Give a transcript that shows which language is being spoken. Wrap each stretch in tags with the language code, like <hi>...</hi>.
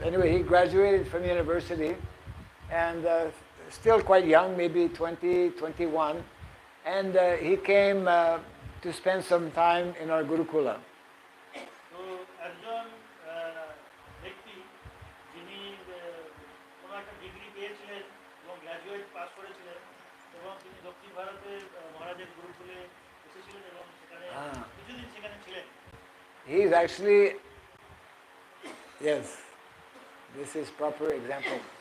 <en>Anyway, he graduated from university and still quite young, maybe 20, 21. And he came to spend some time in our Gurukula.</en> <bn>তো একজন ব্যক্তি যিনি কোনো একটা degree পেয়েছিলেন এবং গ্র্যাজুয়েট পাস করেছিলেন এবং তিনি দক্ষিণ ভারতের মহারাজের গুরুকুলে এসেছিলেন এবং সেখানে কিছুদিন সেখানে ছিলেন।</bn> <en>He's actually, yes, this is proper example.</en>